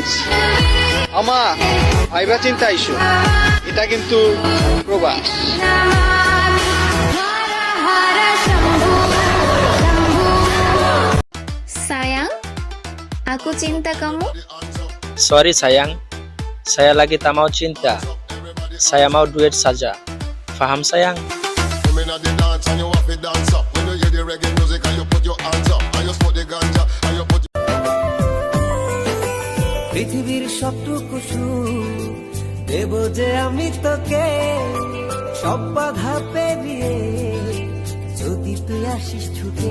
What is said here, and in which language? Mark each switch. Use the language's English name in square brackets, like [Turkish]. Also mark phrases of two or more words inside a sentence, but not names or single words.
[Bangla] আমা ভাইবা চিন্তা আইসো, এটা কিন্তু প্রবাস। [Malay] Sayang, aku cinta kamu. Sorry sayang, saya lagi tak mau cinta. Saya mau duet saja. Faham sayang? [Bangla] পৃথিবীর সবটুকু সুখ দেব যে আমি তোকে, সব বাধা পেরিয়ে যদি তুই আসিস ছুটে।